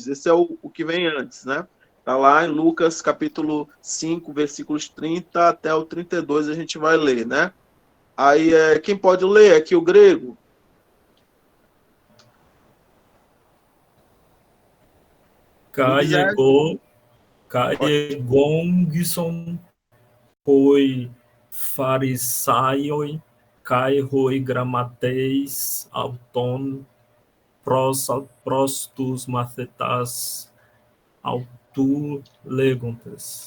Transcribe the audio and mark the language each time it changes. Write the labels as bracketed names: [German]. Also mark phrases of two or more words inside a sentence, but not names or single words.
[Portuguese] Esse é o que vem antes, né? Está lá em Lucas capítulo 5, versículos 30 até o 32, a gente vai ler, né? Aí, quem pode ler aqui o grego? Quem quiser. [Greek] καὶ ἐγόγγυζον οἱ Φαρισαῖοι καὶ οἱ γραμματεῖς αὐτῶν πρὸς τοὺς μαθητὰς αὐτοῦ λέγοντες.